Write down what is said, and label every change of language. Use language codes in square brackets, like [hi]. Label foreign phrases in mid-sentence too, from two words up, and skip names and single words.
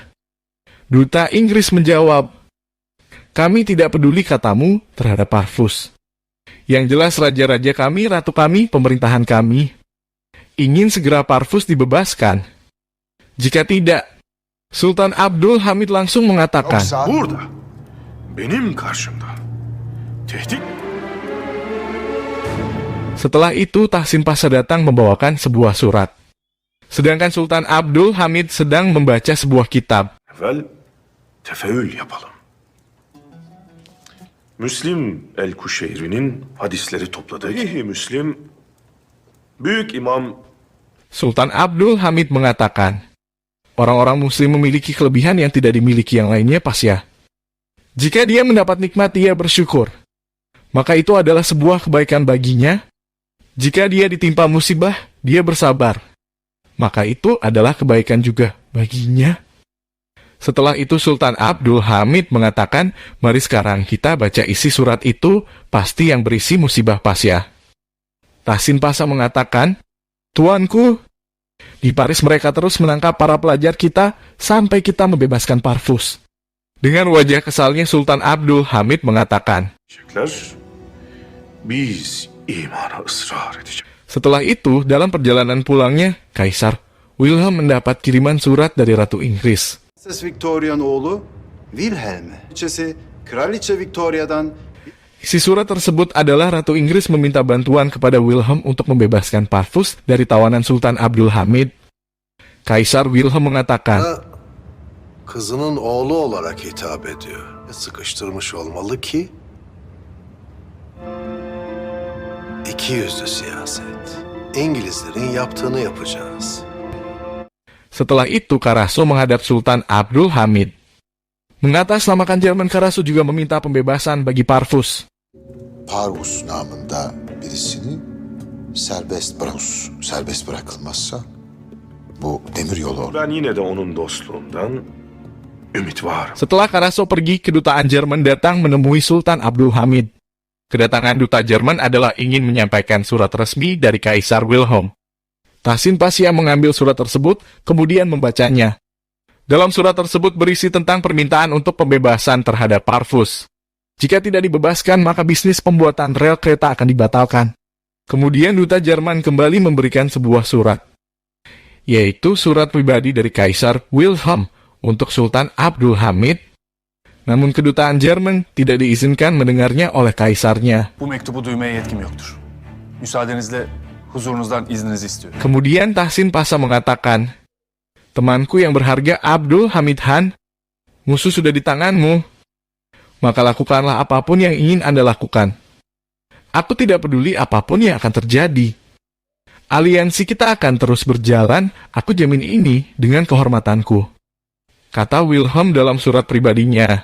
[id] Duta Inggris menjawab, kami tidak peduli katamu terhadap Parvus. Yang jelas raja-raja kami, ratu kami, pemerintahan kami ingin segera Parvus dibebaskan. Jika tidak, Sultan Abdul Hamid langsung mengatakan, [tr] yoksa burada benim karşımda tehdit. [id] Setelah itu Tahsin Pasha datang membawakan sebuah surat. Sedangkan Sultan Abdul Hamid sedang membaca sebuah kitab. [tr] Evvel tefeül yapalım. Müslim el-Kuşeyri'nin hadisleri topladık. Müslim, Büyük İmam [id] Sultan Abdul Hamid mengatakan, orang-orang muslim memiliki kelebihan yang tidak dimiliki yang lainnya, Pasha. Jika dia mendapat nikmat, dia bersyukur. Maka itu adalah sebuah kebaikan baginya. Jika dia ditimpa musibah, dia bersabar. Maka itu adalah kebaikan juga baginya. Setelah itu Sultan Abdul Hamid mengatakan, mari sekarang kita baca isi surat itu, pasti yang berisi musibah Pasha. Tahsin Pasha mengatakan, Tuanku, di Paris mereka terus menangkap para pelajar kita sampai kita membebaskan Parvus. Dengan wajah kesalnya Sultan Abdul Hamid mengatakan, [tr] Biz imana ısrar edeceğiz. [id] setelah itu, dalam perjalanan pulangnya, Kaisar Wilhelm mendapat kiriman surat dari Ratu Inggris. [tr] Prenses Victoria'nın oğlu Wilhelm. Kraliçesi Kraliçe Victoria'dan [id] Isi surat tersebut adalah Ratu Inggris meminta bantuan kepada Wilhelm untuk membebaskan Parvus dari tawanan Sultan Abdul Hamid. Kaisar Wilhelm mengatakan, [tr] Kızının oğlu olarak hitap ediyor. Sıkıştırmış olmalı ki iki yüzlü siyaset. İngilizlerin yaptığını yapacağız. [id] Setelah itu Karaso menghadap Sultan Abdul Hamid. Mengatasnamakan Jerman, Karaso juga meminta pembebasan bagi Parvus. [tr] Parvus namında birisini serbest bırakılmazsa bu demiryolu olur. Ben yine de onun dostluğundan ümit var. [id] Setelah Karaso pergi, kedutaan Jerman datang menemui Sultan Abdul Hamid. Kedatangan duta Jerman adalah ingin menyampaikan surat resmi dari Kaisar Wilhelm. Tahsin Pasha mengambil surat tersebut, kemudian membacanya. Dalam surat tersebut berisi tentang permintaan untuk pembebasan terhadap Parvus. Jika tidak dibebaskan, maka bisnis pembuatan rel kereta akan dibatalkan. Kemudian duta Jerman kembali memberikan sebuah surat, yaitu surat pribadi dari Kaisar Wilhelm untuk Sultan Abdul Hamid. Namun kedutaan Jerman tidak diizinkan mendengarnya oleh kaisarnya. [tr] Bu mektubu duymaya yetkim yoktur. Müsaadenizle huzurunuzdan izninizi istiyorum. [id] Kemudian Tahsin Pasha mengatakan, temanku yang berharga Abdul Hamid Han, musuh sudah di tanganmu. Maka lakukanlah apapun yang ingin Anda lakukan. Aku tidak peduli apapun yang akan terjadi. Aliansi kita akan terus berjalan, aku jamin ini dengan kehormatanku, kata Wilhelm dalam surat pribadinya.